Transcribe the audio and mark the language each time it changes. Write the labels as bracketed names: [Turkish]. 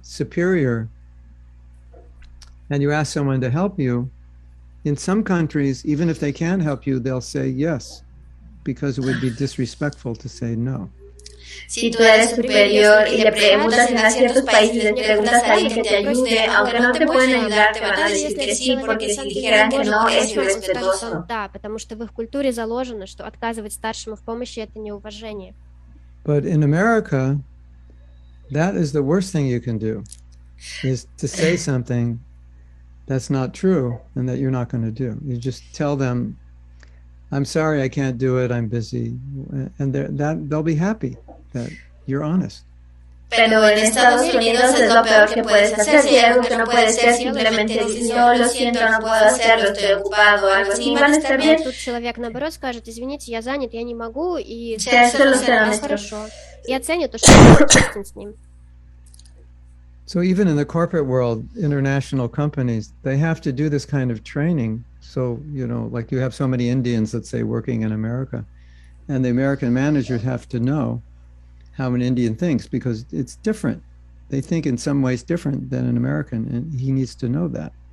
[English] Superior and you ask someone to help you, in some countries, even if they can help you, they'll say yes, because it would be disrespectful to say no. [Spanish] Si tú eres superior y le preguntas en ciertos países, le preguntas a alguien que te ayude, aunque no te pueden ayudar, te van a decir que sí, porque si dijeran que no, es irrespetuoso. [Russian] Да, потому что в их культуре заложено, что отказывать старшему в помощи — это неуважение. [English] But in America, that is the worst thing you can do, is to say something that's not true and that you're not going to do. You just tell them, I'm sorry, I can't do it, I'm busy, and they'll be happy that you're honest. [Spanish] Pero en Estados Unidos es lo peor que puedes hacer. Si hay algo que no puedes hacer, simplemente dices, no, lo siento, no puedo hacerlo, estoy ocupado, algo así, van a estar bien. [Russian] Тут человек, наоборот, скажет, извините, я занят, я не могу, и хорошо. И оценит то, что ты честен с ним. [English] So even in the corporate world, international companies, they have to do this kind of training. So, you know, like you have so many Indians, let's say, working in America, and the American managers have to know how an Indian thinks because it's different. They think in some ways different than an American, and he needs to know that.